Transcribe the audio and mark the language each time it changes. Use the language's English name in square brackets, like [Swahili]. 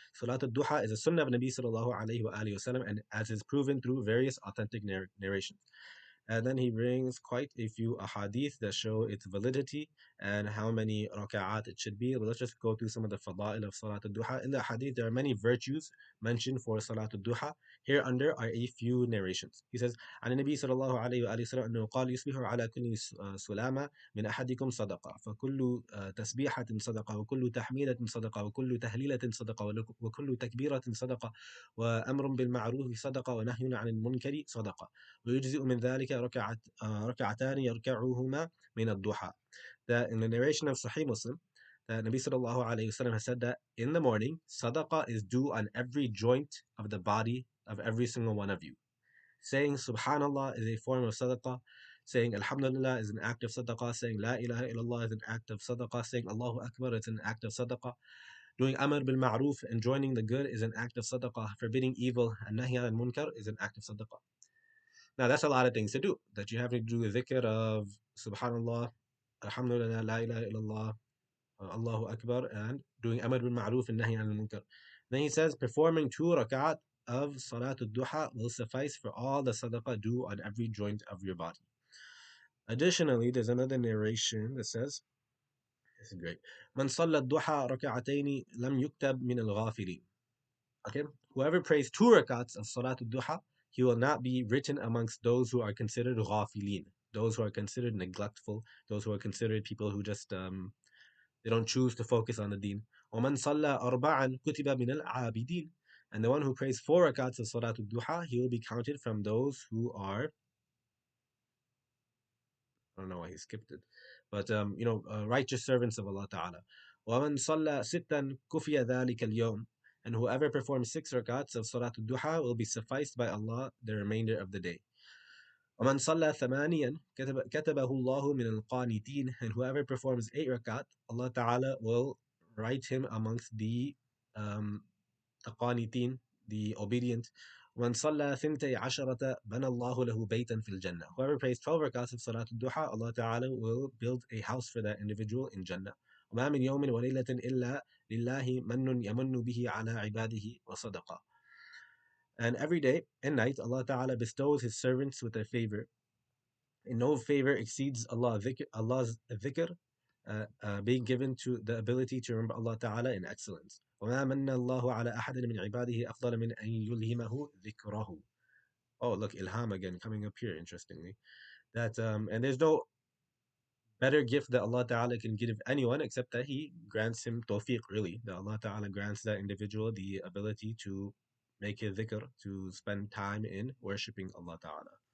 [English] Salat al-Duha is a sunnah of Nabi sallallahu alayhi wa alihi wasallam, and as is proven through various authentic narrations. And then he brings quite a few ahadith that show its validity and how many raka'at it should be. But let's just go through some of the fada'il of Salat al-Duha. In the hadith, there are many virtues mentioned for Salat al-Duha. Here under are a few narrations. [Arabic] He says, عن النبي صلى الله عليه وآله وسلم أنه قال يصبح على كل سلامة من أحدكم صدقة فكل تسبيحة صدقة وكل تحميدة صدقة وكل تهليلة صدقة وكل تكبيرة صدقة وأمر بالمعروف صدقة ونهي عن المنكر صدقة ويجزئ من ذلك ركعتان يركعهما من الضحى. [English] That in the narration of Sahih Muslim, that Nabi sallallahu alayhi wasallam has said that in the morning, sadaqah is due on every joint of the body of every single one of you. Saying Subhanallah is a form of sadaqah. Saying Alhamdulillah is an act of sadaqah. Saying La ilaha illallah is an act of sadaqah. Saying Allahu Akbar is an act of sadaqah. Doing Amr bil Ma'ruf and joining the good is an act of sadaqah. Forbidding evil and Nahi al Munkar is an act of sadaqah. Now that's a lot of things to do. That you have to do a dhikr of Subhanallah, Alhamdulillah, La ilaha illallah, Allahu Akbar, and doing Amr bil Ma'ruf and Nahi al Munkar. Then he says, performing 2 rak'at of Salatul Duha will suffice for all the sadaqah due on every joint of your body. Additionally, there's another narration that says, this is great. [Arabic] من صلى الضحى ركعتين لم يكتب من الغافلين. [English] Okay, whoever prays 2 rakats of Salatul Duha, he will not be written amongst those who are considered ghafilin, those who are considered neglectful, those who are considered people who just they don't choose to focus on the deen. [Arabic] ومن صلى أربعا كتب من العابدين. [English] And the one who prays 4 rakats of Salatul Duha, he will be counted from those who are, I don't know why he skipped it, but righteous servants of Allah Ta'ala. [Arabic] ومن صلى ستا كفي ذلك اليوم. [English] And whoever performs 6 rakats of Salatul Duha will be sufficed by Allah the remainder of the day. [Arabic] ومن صلى ثمانيا كتبه الله من القانتين. [English] And whoever performs 8 rakat, Allah Ta'ala will write him amongst um, the qanitin, the obedient. [Arabic] ومن صلى ثنتي عشرة بنى الله له بيتا في الجنة. [English] Whoever prays 12 rakats of Salat al-Duha, Allah Ta'ala will build a house for that individual in Jannah. [Arabic] وما من يوم وليلة إلا لله من يمن به على عباده وصدقة. [English] And every day and night, Allah Ta'ala bestows His servants with a favor. And no favor exceeds Allah's dhikr, being given to the ability to remember Allah Ta'ala in excellence. [Arabic] وما من الله على أحد من عباده أفضل من أن يلهمه ذكره. [English] Oh, look, ilham again coming up here, interestingly. That and there's no better gift that Allah Ta'ala can give anyone except that He grants him tawfiq, really. That Allah Ta'ala grants that individual the ability to make a dhikr, to spend time in worshipping Allah Ta'ala.